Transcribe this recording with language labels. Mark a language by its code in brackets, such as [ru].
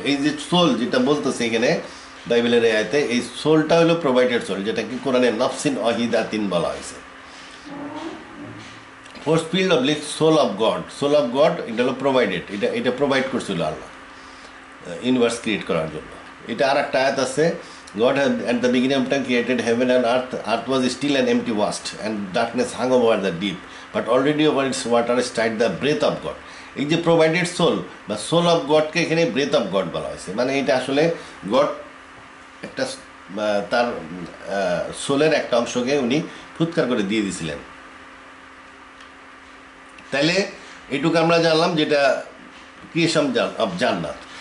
[bn] এই যে সোল যেটা বলতেছে এখানে বাইবেলের আয়াতে, এই সোলটা হলো প্রোভাইডেড সোল, যেটাকে কোরআনে নফসিন ওয়াহিদাতিন বলা হয়েছে। [en] force field of lick soul of God, [bn] এটা হলো [en] Provided. [bn] এটা প্রোভাইড করছিল আল্লাহ ইউনিভার্স ক্রিয়েট করার জন্য। এটা আর একটা আয়াত আছে, [en] God had at the beginning of time created heaven and earth was still an empty vast, and darkness hung over the deep, but already over its water stirred the breath of God. [bn] এই যে provided soul বা soul of গডকে এখানে breadth of god বলা হয়েছে। মানে এটা আসলে god একটা তার সোলের একটা অংশকে উনি ফুৎকার করে দিয়ে দিয়েছিলেন। তাইলে এইটুকু আমরা জানলাম, যেটা ক্রিয়েশন অফ জান্নাত।